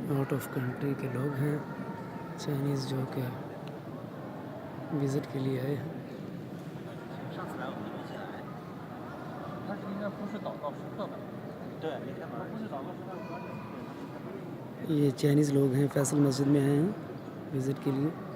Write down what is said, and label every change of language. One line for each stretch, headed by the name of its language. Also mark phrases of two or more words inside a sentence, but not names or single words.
English: out of country
Urdu: کے لوگ ہیں، چائنیز، جو کہ وزٹ کے لیے آئے ہیں.
Chinese: 上次来我们没进来，他是应该不是祷告时刻的。对，没开门。不是祷告时刻的。
Urdu: یہ چائنیز لوگ ہیں، فیصل مسجد میں آئے ہیں وزٹ کے لیے.